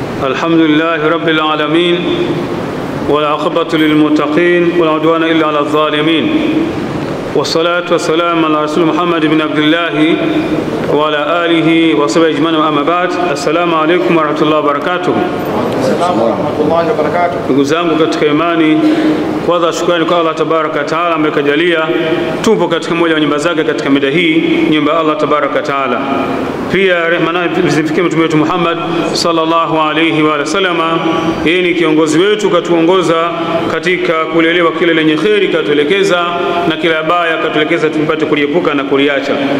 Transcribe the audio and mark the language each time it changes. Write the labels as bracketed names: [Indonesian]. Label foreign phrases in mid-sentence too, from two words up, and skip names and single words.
[Arabic] الحمد لله رب العالمين والعاقبة للمتقين ولا عدوان إلا على الظالمين والصلاة والسلام على رسول محمد بن عبد الله وعلى آله وصحبه أجمعين أما بعد. السلام عليكم ورحمة الله وبركاته. السلام ورحمة الله وبركاته. [Swahili] Ndugu zangu katika imani, kwanza shukrani kwa Allah [Arabic] تبارك تعالى [Swahili] amekajalia tupo katika moja wa nyumba zake katika mida hii, nyumba Allah [Arabic] تبارك تعالى. [Swahili] Pia rehema na zifikie mtume wetu Muhammad [Arabic] صلى الله عليه وسلم. [Swahili] Yeye ni kiongozi wetu, katuongoza katika kuelewa kile lenye kheri, katuelekeza na kila baya katuelekeza tupate kuliepuka na kuliacha.